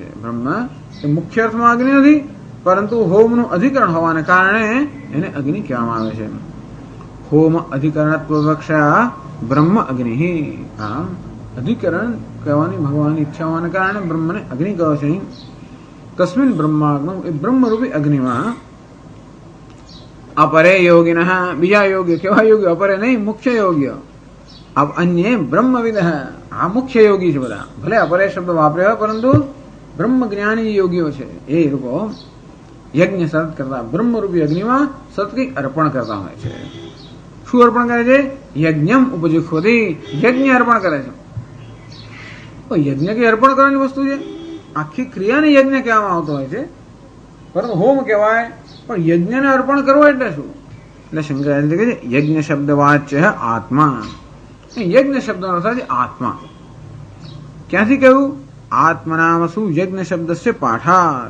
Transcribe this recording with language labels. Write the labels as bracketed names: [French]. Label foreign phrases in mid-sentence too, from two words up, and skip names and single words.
[Gujarati] બ્રહ્મ એ મુખ્ય અર્થમાં અગ્નિ નથી, પરંતુ હોમનું અધિકરણ હોવાને કારણે એને અગ્નિ કહેવામાં આવે છે. [Sanskrit] હોમ અધિકરણત્વ વિવક્ષયા બ્રહ્મ અગ્નિ. [Gujarati] આમ અધિકરણ કહેવાની ભગવાનની ઈચ્છા હોવાને કારણે બ્રહ્મને અગ્નિ કહે છે. તસ્મિન બ્રહ્માગ્નૌ, એ બ્રહ્મરૂપી અગ્નિમાં [Sanskrit] अपरे योगिन, [Gujarati] બીજા યોગ્ય કેવા યોગ્ય, અપરે નહીં મુખ્ય યોગ્ય। અબ અન્ય બ્રહ્મવિદ, આ મુખ્ય યોગી છે બધા, ભલે અપરે શબ્દ વાપરે પરંતુ બ્રહ્મ જ્ઞાની યોગીઓ છે। એ લોકો યજ્ઞ સત કરતા, બ્રહ્મ રૂપી અગ્નિ માં સત અર્પણ કરતા હોય છે। શું અર્પણ કરે છે? [Sanskrit] यज्ञम उपजुह्वति, [Gujarati] યજ્ઞ અર્પણ કરે છે। તો યજ્ઞ કે અર્પણ करવાની વસ્તુ છે, આખી ક્રિયાને યજ્ઞ કહેવામાં આવતો હોય છે, પરંતુ હોમ કહેવાય, પણ યજ્ઞને અર્પણ કરવો એટલે શું? એટલે શંકરાચાર્ય કહે છે [Sanskrit] યજ્ઞ શબ્દ વાચ્ય આત્મા, [Gujarati] યજ્ઞ શબ્દનો અર્થ છે આત્મા. ક્યાંથી કહ્યું? [Sanskrit] આત્મનામ શું યજ્ઞ શબ્દસ્ય પાઠાત.